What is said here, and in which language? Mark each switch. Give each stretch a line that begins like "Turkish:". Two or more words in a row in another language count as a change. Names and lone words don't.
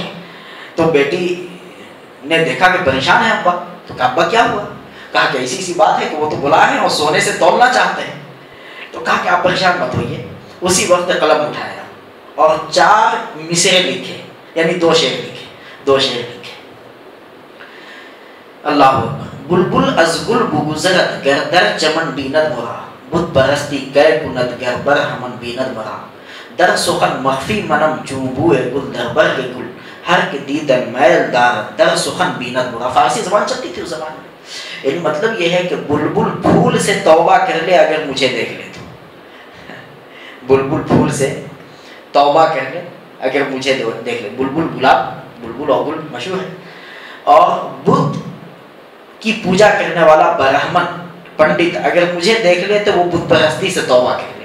Urdu: تو بیٹی نے دیکھا کہ پریشان ہے ابا, تو کہا ابا کیا ہوا؟ کہا کہ ایسی سی بات ہے کہ وہ تو بلا ہے اور سونے سے تولنا چاہتے ہیں. تو کہا کہ آپ پریشان مت ہوئیے. اسی وقت قلم اٹھایا اور 4 مصرے لکھے, یعنی 2 شعر لکھے.
Arabic: اللہ اکبر.
Persian: بلبل از گل بگذرد گر در چمن بیند مرا, بت پرستی گئے کند گر بر ہمن بیند مرا, در سخن مخفی منم چوبوئے گل در برگ گل, ہر کے دیدن میل دار در سخن بیند مرا.
Urdu: فارسی زبان چلتی تھی اس زبان میں. یعنی مطلب یہ ہے کہ بلبل پھول سے توبہ کر لے اگر مجھے دیکھ لے تو, بلبل پھول سے توبہ کر لے اگر مجھے دیکھ لے. بلبل گلاب, بلبل اور گل مشہور ہے. اور بت کی پوجا کرنے والا برہمن پنڈت اگر مجھے دیکھ لے تو وہ بت پرستی سے توبہ کر لے.